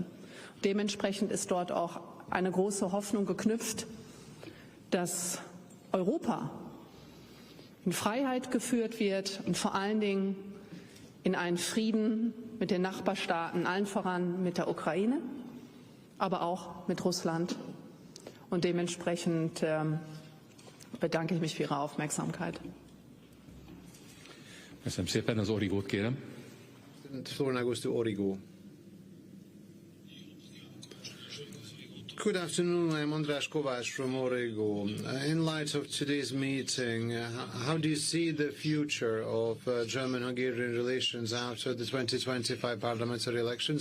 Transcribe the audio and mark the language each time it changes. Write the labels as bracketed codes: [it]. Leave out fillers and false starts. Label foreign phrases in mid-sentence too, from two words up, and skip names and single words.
[de] Dementsprechend ist dort auch eine große Hoffnung geknüpft, dass Europa in Freiheit geführt wird und vor allen Dingen in einen Frieden mit den Nachbarstaaten, allen voran mit der Ukraine, aber auch mit Russland. Und dementsprechend bedanke ich mich für Ihre Aufmerksamkeit. [hu] Köszönöm szépen, az Origót kérem. [en] Good afternoon, I'm András Kovács from Origo. In light of today's meeting, how do you see the future of German-Hungarian relations after the 2025 parliamentary elections?